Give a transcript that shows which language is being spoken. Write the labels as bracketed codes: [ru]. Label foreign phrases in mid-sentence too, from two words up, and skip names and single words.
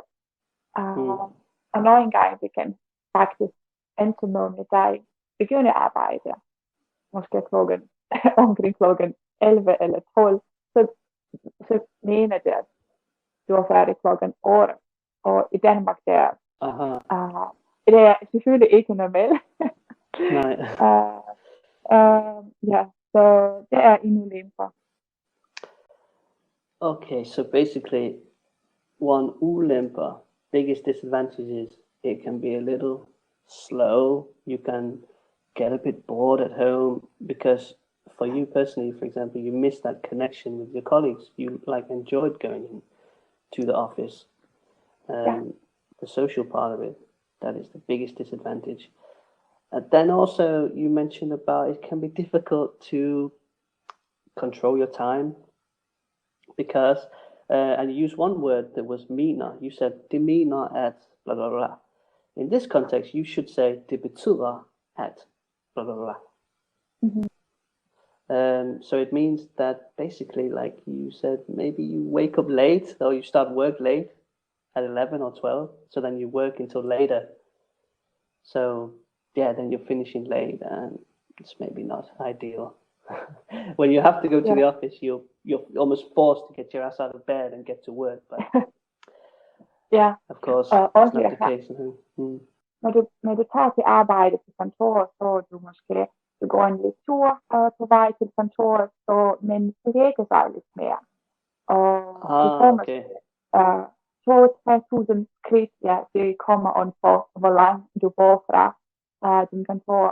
[da] Og nogle gange det kan faktisk endte med dig begynde at arbejde, måske omkring klokken 11 eller 12, så mener det, at du er færdig klokken 8. Og i Danmark der, det er selvfølgelig ikke normalt. Nej. Ja, så det er en ulempe. [en] Okay, so basically, one ulempe, biggest disadvantage is it can be a little slow. You can get a bit bored at home because for you personally, for example, you miss that connection with your colleagues. You like enjoyed going in to the office. The social part of it, that is the biggest disadvantage. Then also you mentioned about it can be difficult to control your time because, and you used one word that was mener. You said [da] det mener at blah blah blah. [en] In this context, you should say [da] det betyder at blah blah blah. [en] So it means that basically, like you said, maybe you wake up late or you start work late at 11 or 12, so then you work until later. So yeah, then you're finishing late, and it's maybe not ideal. When you have to go to the office, you're almost forced to get your ass out of bed and get to work. But of course, it's not the case. [da] Når du tager til arbejde på kontoret, så du går en lidt tur på vej til kontoret, men bevæger sig lidt mere. Og du får måske 2-3.000 skridt, det kommer an på, hvor langt du bor fra din kontor.